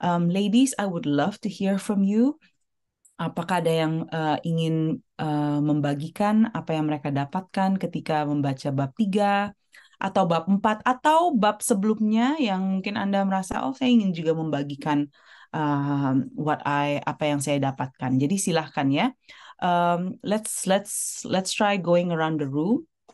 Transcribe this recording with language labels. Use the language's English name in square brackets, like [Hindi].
[English] Ladies, I would love to hear from you. [Indonesian] Apakah ada yang ingin membagikan apa yang mereka dapatkan ketika membaca bab 3 atau bab 4 atau bab sebelumnya yang mungkin Anda merasa, oh saya ingin juga membagikan apa yang saya dapatkan. Jadi silahkan ya. [English] Let's try going around the room.